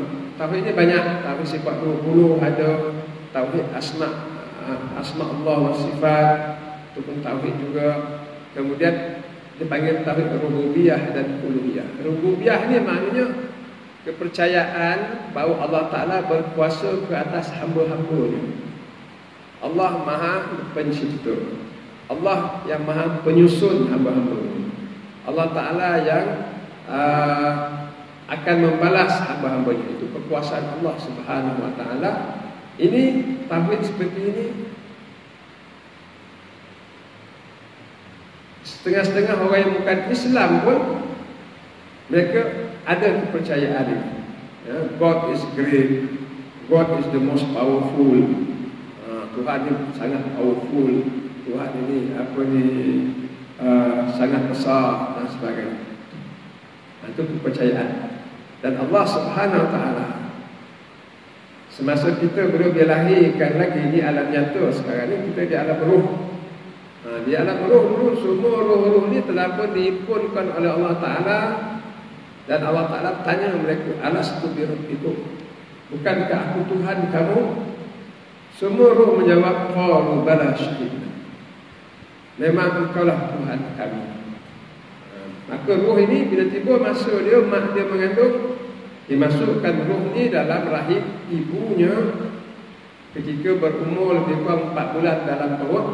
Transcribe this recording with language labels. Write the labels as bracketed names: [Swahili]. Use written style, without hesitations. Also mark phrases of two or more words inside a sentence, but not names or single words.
[Malay] Tauhid ni banyak, tauhid sifat 20, ada tauhid [Arabic] أسماء الله وصفات, [Malay] itu pun tauhid juga. Kemudian dipanggil tauhid rububiyah dan uluhiyah. Rububiyah ni maknanya kepercayaan bahawa Allah Ta'ala berkuasa ke atas hamba-hamba-Nya. Allah Maha Pencipta, Allah yang Maha Penyusun hamba-hamba-Nya, Allah Ta'ala yang akan membalas hamba-hamba-Nya. Itu kekuasaan Allah Subhanahu Wa Ta'ala. Ini tauhid seperti ini setengah-setengah orang yang bukan Islam pun mereka ada kepercayaan ini. [English] God is great, God is the most powerful. [Malay] Tuhan ini sangat powerful, Tuhan ini sangat besar dan sebagainya. Itu kepercayaan. Dan Allah Subhanahu Wa Ta'ala semasa kita belum dilahirkan lagi di alam nyata, sekarang ni kita di alam roh. Di alam roh, semua roh-roh ni telah pun dihimpunkan oleh Allah Ta'ala. Dan Allah Ta'ala tanya mereka, [Arabic] أَلَسْتُ بِرَبِّكُمْ, [Malay] bukankah aku Tuhan kamu? Semua roh menjawab, [Arabic] قالوا بلى شهدنا, [Malay] memang engkaulah Tuhan kami. Maka roh ini bila tiba masa dia, mak dia mengandung, dimasukkan roh ni dalam rahim ibunya ketika berumur lebih kurang 4 bulan dalam perut.